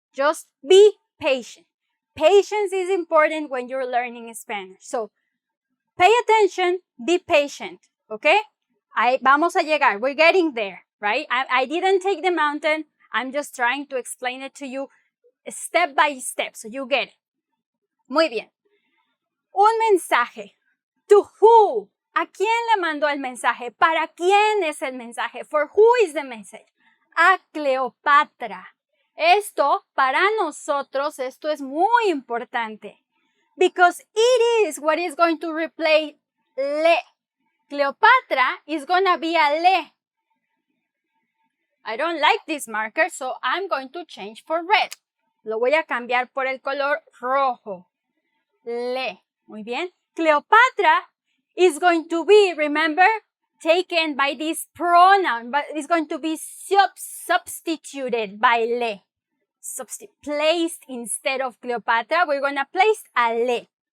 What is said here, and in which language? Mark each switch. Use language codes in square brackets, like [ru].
[en] Just be patient. Patience is important when you're learning Spanish. So pay attention, be patient, okay? [es] Vamos a llegar. [en] We're getting there, right? I didn't take the mountain. I'm just trying to explain it to you step by step, so you get it. [es] Muy bien. Un mensaje. [en] To who? [es] ¿A quién le mandó el mensaje? ¿Para quién es el mensaje? [en] For who is the message? [es] A Cleopatra. Esto, para nosotros, esto es muy importante. [en] Because it is what is going to replace le. Cleopatra is going to be a le. I don't like this marker, so I'm going to change for red. [es] Lo voy a cambiar por el color rojo. Le. Muy bien. [en] Cleopatra is going to be, remember, taken by this pronoun, but it's going to be substituted by le. Placed instead of Cleopatra, we're going to place a le.